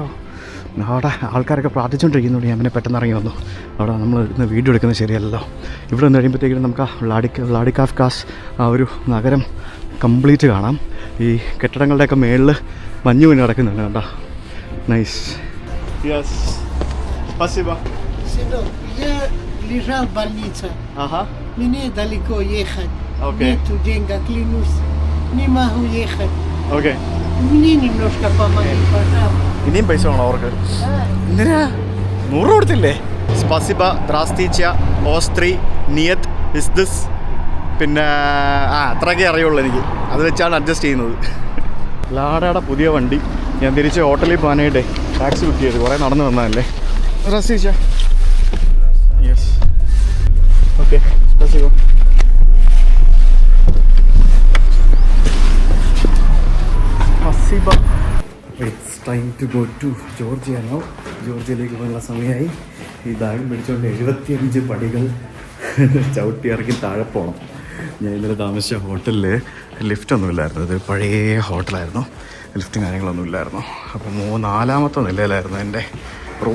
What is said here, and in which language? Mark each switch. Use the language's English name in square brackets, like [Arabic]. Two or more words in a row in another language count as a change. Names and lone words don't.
[Malayalam] അവിടെ ആൾക്കാരൊക്കെ പ്രാർത്ഥിച്ചുകൊണ്ടിരിക്കുന്നുണ്ട്. ഞാൻ പിന്നെ പെട്ടെന്ന് ഇറങ്ങി വന്നു. അവിടെ നമ്മൾ ഇന്ന് വീഡിയോ എടുക്കുന്നത് ശരിയല്ലല്ലോ. ഇവിടെ നിന്ന് കഴിയുമ്പോഴത്തേക്കും നമുക്ക് വ്ളാഡികാഫ്കാസ് ആ ഒരു നഗരം [English] complete. [Malayalam] ഈ കെട്ടിടങ്ങളുടെയൊക്കെ മേളിൽ മഞ്ഞ് വീണ് കിടക്കുന്നുണ്ട് കേട്ടോ. [English] Nice. Yes. [Russian] спасибо. Сынок, я лежал в больнице. Ага. Мне далеко ехать. Окей. Нету денег, клянусь. Не могу ехать. [English] Okay. [Russian] Мне немножко помоги, пожалуйста. [Malayalam] ഇനിയും പൈസ വേണോ അവർക്ക്? എന്തിനാ 100 കൊടുത്തില്ലേ? [Russian] спасибо, здравствуйте, остри, нет, здесь, [Malayalam] പിന്നെ അത്രയൊക്കെ അറിയുള്ളൂ എനിക്ക്. അത് വെച്ചാണ് അഡ്ജസ്റ്റ് ചെയ്യുന്നത്. ലാഡയുടെ പുതിയ വണ്ടി. ഞാൻ തിരിച്ച് ഹോട്ടലിൽ പോകാനായിട്ട് [English] taxi book [Malayalam] ചെയ്ത് കുറേ നടന്നു വന്നതല്ലേ. [Russian] Здравствуйте. [English] Yes. Okay. [Russian] Спасибо. [English] It's time to go to Georgia now. [Malayalam] ജോർജിയയിലേക്ക് പോകാനുള്ള സമയമായി. ഈ ബാഗ് പിടിച്ചുകൊണ്ട് 75 പടികൾ ചവിട്ടി ഇറക്കി താഴെ പോകണം. ഞാൻ ഇന്നലെ താമസിച്ച ഹോട്ടലിൽ ലിഫ്റ്റൊന്നുമില്ലായിരുന്നു. ഇത് പഴയ ഹോട്ടലായിരുന്നു. ലിഫ്റ്റും കാര്യങ്ങളൊന്നും ഇല്ലായിരുന്നു. അപ്പോൾ 4ാമത്തെ നിലയിലായിരുന്നു എൻ്റെ റൂം.